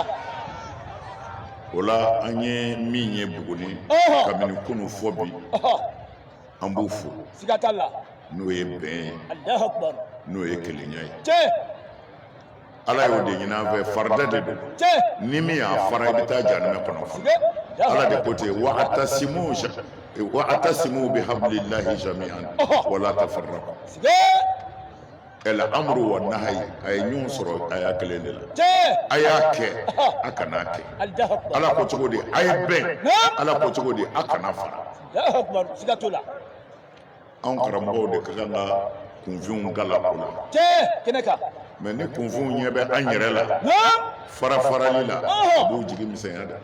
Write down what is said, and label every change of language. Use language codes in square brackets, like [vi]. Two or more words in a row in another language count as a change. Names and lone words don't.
[bm] o la an ye min ye Buguni kabini kunu fɔ bi an b'u fo siga t'a la n'o ye bɛn ye [ar] الله أكبر. [bm] n'o ye kelenya ye ala y'o de ɲini an fɛ farida de don ni min y'a fara i bɛ taa jahanama kɔnɔ ala de ko ten [ar] واعتصموا بحبل الله جميعا ولا تفرقوا الأمر والنهي [bm] a ye ɲɔgɔn sɔrɔ a y'a kelen de la a y'a kɛ a kana kɛ ala ko cogo di a ye bɛn ala ko cogo di a kana fara [ar] الله أكبر. [bm] Siga t'o la anw karamɔgɔw de ka kan ka kunfinw gala o la kɛnɛ kan mɛ ni kunfinw ɲɛ bɛ an yɛrɛ la fara-farali la u b'u jigi misɛnya dɛ